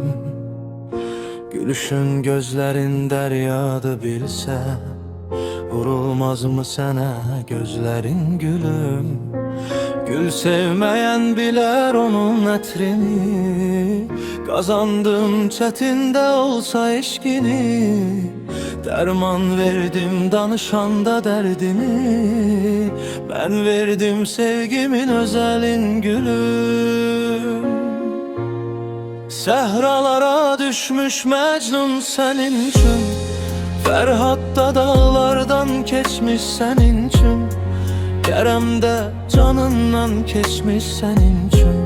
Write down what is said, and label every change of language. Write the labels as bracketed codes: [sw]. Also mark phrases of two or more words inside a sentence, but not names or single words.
[az] Gülüşün gözlərin dəryadı bilsə, vurulmazmı sənə gözlərin gülüm. Gül sevməyən bilər onun ətrini, qazandım çətində olsa eşqini. [tr] Derman verdim danışanda derdini, ben verdim sevgimin özelin gülüm. Sehralara düşmüş Mecnun senin için, Ferhat'ta dağlardan geçmiş senin için, Kerem'de canından geçmiş senin için.